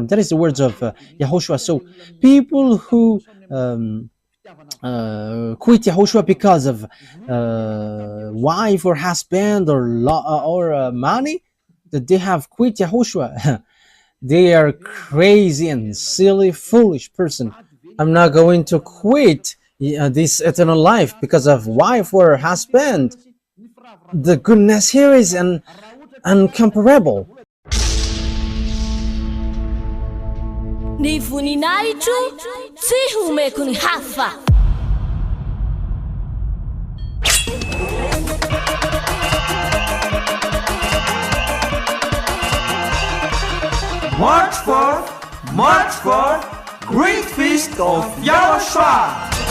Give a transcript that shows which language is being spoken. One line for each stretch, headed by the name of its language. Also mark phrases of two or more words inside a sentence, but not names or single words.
English: That is the words of YAHOSHUAH. So people who quit YAHOSHUAH because of wife or husband or money, that they have quit YAHOSHUAH. They are crazy and silly, foolish person. I'm not going to quit this eternal life because of wife or husband. The goodness here is incomparable.
Malagasy: Ny voninahitro tsy homeko ny hafa.
English: March 4th, Great Feast of YAHOSHUAH.